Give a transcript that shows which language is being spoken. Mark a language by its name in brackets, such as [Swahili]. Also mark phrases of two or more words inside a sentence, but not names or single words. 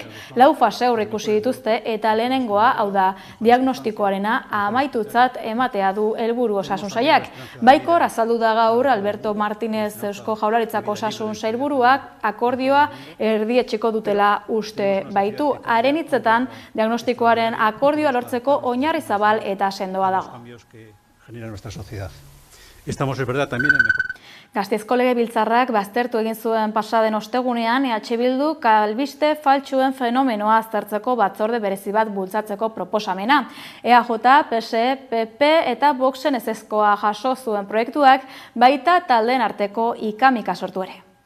[Basque] 4 fase aurreikusi dituzte eta lehenengoa, hau da, diagnostikoarena amaitutzat ematea du helburu osasun sailak. Baikor azaldu da gaur Alberto Martínez Eusko Jaurlaritzako osasun sailburuak akordioa erdietsiko dutela uste baitu. Haren hitzetan, diagnostikoaren akordioa lortzeko oinarri zabal eta sendoa dago. [Spanish] Cambios que genera nuestra sociedad. Estamos, es verdad, también en mejor. [Basque] Gasteizko Legebiltzarrak baztertu egin zuen pasaden ostegunean Bildu albiste faltsuen fenomenoa aztertzeko batzorde berezi bat bultzatzeko proposamena. EAJ, PSE, PP eta Voxen ezezkoa jaso zuen proiektuak baita taldeen arteko ikamika sortu ere.